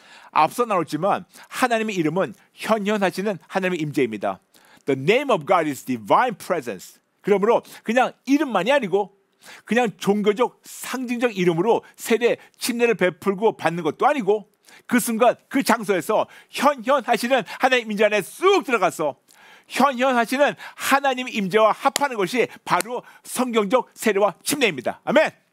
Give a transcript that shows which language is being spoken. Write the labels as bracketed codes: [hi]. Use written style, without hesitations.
[ko] 앞서 나눴지만 하나님의 이름은 현현하시는 하나님의 임재입니다. [en] The name of God is divine presence. [ko] 그러므로 그냥 이름만이 아니고 그냥 종교적 상징적 이름으로 세례 침례를 베풀고 받는 것도 아니고 그 순간 그 장소에서 현현하시는 하나님 임재 안에 쑥 들어가서 현현하시는 하나님 임재와 합하는 것이 바로 성경적 세례와 침례입니다. 아멘.